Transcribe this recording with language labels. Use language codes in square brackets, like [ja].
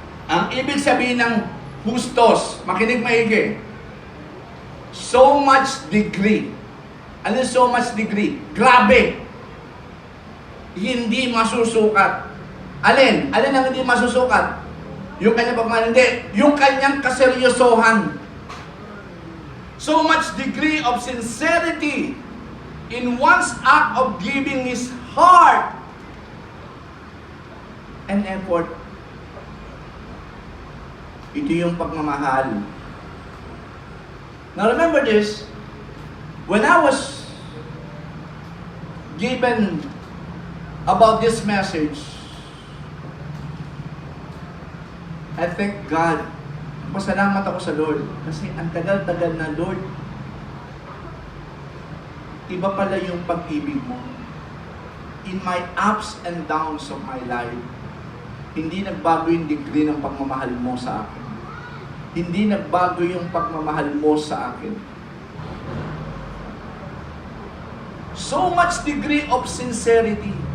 [tl] Ang ibig sabihin ng hustos, makinig maigi. [en] So much degree. [tl] Ano [en] so much degree? [tl] Grabe. Hindi masusukat. Alin? Alin ang hindi masusukat? Yung kanyang pagmamahal. Hindi. Yung kanyang kaseryosohan. [en] So much degree of sincerity in one's act of giving his heart and effort. [tl] Ito yung pagmamahal. [en] Now remember this, when I was given about this message, I thank God. [tl] Pasalamat ako sa Lord. Kasi ang tagal-tagal na, Lord, iba pala yung pag-ibig mo. [en] In my ups and downs of my life, [tl] hindi nagbago yung degree ng pagmamahal mo sa akin. hindi nagbago yung pagmamahal mo sa akin. [en] So much degree of sincerity.